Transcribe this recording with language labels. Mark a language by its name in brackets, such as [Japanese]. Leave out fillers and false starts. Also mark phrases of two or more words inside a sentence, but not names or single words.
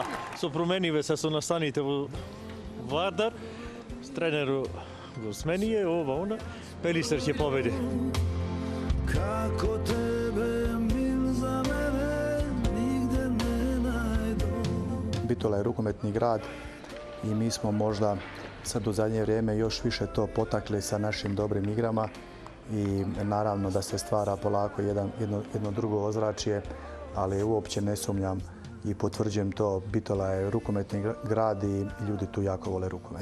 [Macedonian] Да, со промениве се со настаните во Вардар, с тренеру го сменија, ова, она, Пелистер ќе победи. Како тебе мил за мене нигде не најдов. [Croatian] Bitola je rukometni grad i mi smo možda sad u zadnje vrijeme još više to potakli sa našim dobrim igrama i naravno da se stvara polako jedno drugo ozračje, ali uopće ne sumnjam i potvrđujem to, Bitola je rukometni grad i ljudi tu jako vole rukomet.